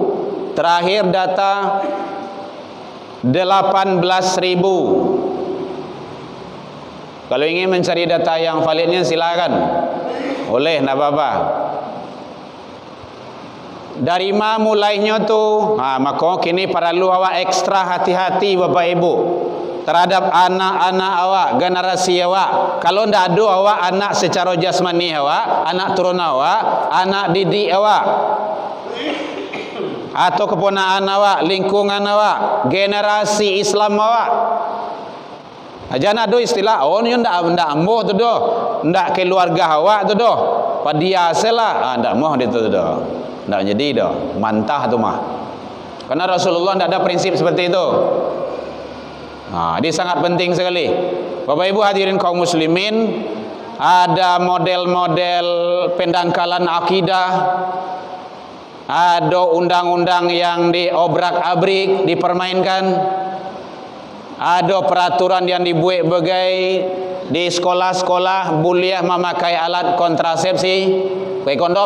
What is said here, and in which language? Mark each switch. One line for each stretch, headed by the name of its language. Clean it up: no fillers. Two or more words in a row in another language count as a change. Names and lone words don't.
Indonesian: Terakhir data 18.000. Kalau ingin mencari data yang validnya silakan. Boleh, tidak apa-apa. Dari mana mulainya tu? Maka kini perlu awak ekstra hati-hati Bapak Ibu. terhadap anak-anak awak, generasi awak.
Minangkabau: Kalau ndak ada awak anak secara jasmani awak, anak turunan awak, anak didik awak, atau keponakan awak, lingkungan awak, generasi Islam awak. Jangan ada istilah oh ni ndak amboh tu doh, ndak keluarga awak tu doh. Padia selah, ndak moh dia tu doh. Ndak jadi doh, mantah tu mah.
Indonesian: Karena Rasulullah ndak ada prinsip seperti itu. Ini sangat penting sekali. Bapak Ibu hadirin kaum muslimin, ada model-model pendangkalan akidah, ada undang-undang yang diobrak-abrik, dipermainkan, ada peraturan yang dibuat bagai di sekolah-sekolah boleh memakai alat kontrasepsi, pakai kondom.